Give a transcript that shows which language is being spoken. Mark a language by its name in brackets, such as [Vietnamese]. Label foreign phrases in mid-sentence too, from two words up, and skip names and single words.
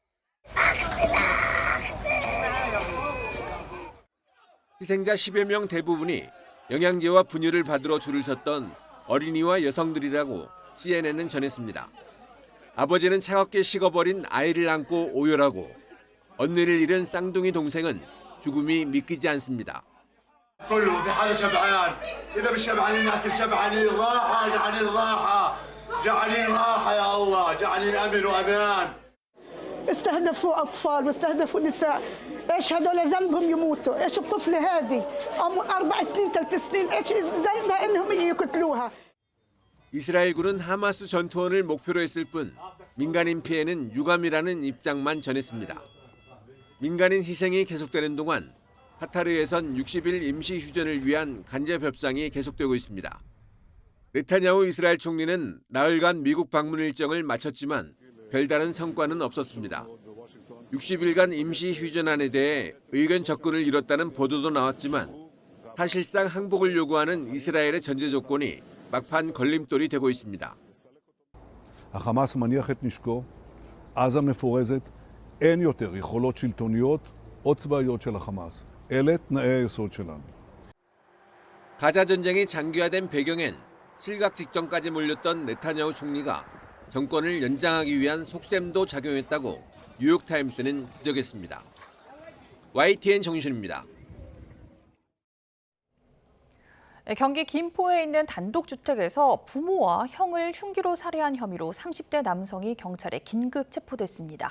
[Korean] 희생자 10여 명 대부분이 영양제와 분유를 받으러 줄을 섰던 어린이와 여성들이라고 CNN은 전했습니다. 아버지는 차갑게 식어버린 아이를 안고 오열하고 언니를 잃은 쌍둥이 동생은 죽음이 믿기지 않습니다. [Arabic] استهدفوا أطفال واستهدفوا نساء إيش هذول ذنبهم يموتوا إيش الطفلة هذه 4 سنين 3 سنين إيش ذنبها إنهم يقتلوها. [Korean] 이스라엘군은 하마스 전투원을 목표로 했을 뿐 민간인 피해는 유감이라는 입장만 전했습니다. 민간인 희생이 계속되는 동안 카타르에선 60일 임시 휴전을 위한 간접 협상이 계속되고 있습니다. 네타냐후 이스라엘 총리는 나흘간 미국 방문 일정을 마쳤지만 별다른 성과는 없었습니다. 60일간 임시 휴전안에 대해 의견 접근을 이뤘다는 보도도 나왔지만 사실상 항복을 요구하는 이스라엘의 전제 조건이 막판 걸림돌이 되고 있습니다. [Hebrew] החמאס מניח את נשקו, עזה מפורזת, אין יותר יכולות שלטוניות או צבאיות של החמאס. אלה תנאי היסוד שלנו. [Korean] 가자 전쟁이 장기화된 배경엔 실각 직전까지 몰렸던 네타냐후 총리가 정권을 연장하기 위한 속셈도 작용했다고 뉴욕타임스는 지적했습니다. YTN 정유신입니다. 경기 김포에 있는 단독주택에서 부모와 형을 흉기로 살해한 혐의로 30대 남성이 경찰에 긴급 체포됐습니다.